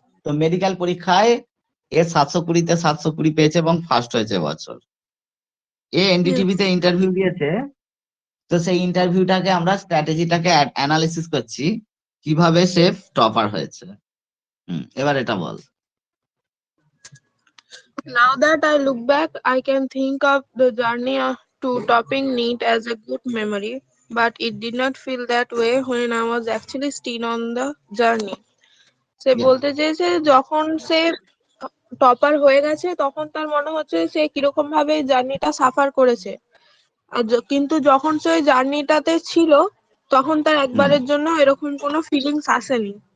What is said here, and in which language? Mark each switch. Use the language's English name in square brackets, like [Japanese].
[Bangla] তো মেডিকেল পরীক্ষায় এ 720-তে 720 পেয়েছে এবং ফার্স্ট হয়েছে এবছর। এ এনডিটিভিতে ইন্টারভিউ দিয়েছে, তো সেই ইন্টারভিউটাকে আমরা স্ট্র্যাটেজিটাকে অ্যানালিসিস করছি কিভাবে সে টপার হয়েছে। এবার এটা বল। [English] Now that I look back, I can think of the journey to topping NEET as a good memory, but it did not feel that way when I was actually still on the journey. [Bangla] সে বলতে চেয়েছে যখন সে topper হয়ে গেছে তখন তার মনে হচ্ছে সে কিরকম ভাবে জার্নিটা সাফার করেছে, আর কিন্তু যখন সে জার্নিটাতে ছিল তখন তার একবারের জন্য এরকম কোনো ফিলিংস আসেনি।